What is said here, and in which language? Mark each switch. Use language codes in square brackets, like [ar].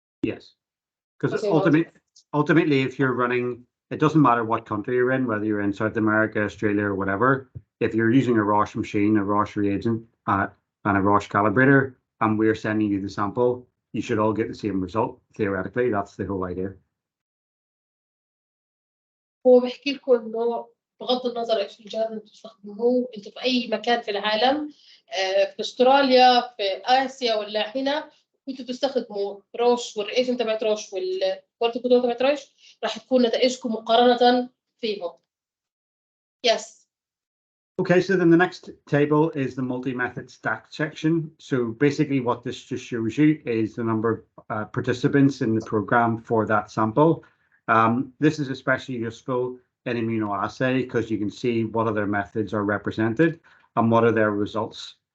[en] Yes, because ultimately, if you're running, it doesn't matter what country you're in, whether you're in South America, Australia, or whatever. If you're using a Roche machine, a Roche reagent, and a Roche calibrator, and we're sending you the sample, you should all get the same result. Theoretically, that's the whole idea. [ar] هو بحكي لكم انه بغض النظر ايش الجهاز اللي بتستخدموه انتم في اي مكان في العالم، في استراليا، في اسيا ولا هنا، كنتوا بتستخدموا روش والريجنت تبعت روش والكواليتي كنترول تبعت روش، راح تكون نتائجكم مقارنه فيهم. [en] Yes. Okay, so then the next table is the multi-method stacked section. So basically what this just shows you is the number of participants in the program for that sample. This is especially useful in immunoassay because you can see what other methods are represented and what are their results.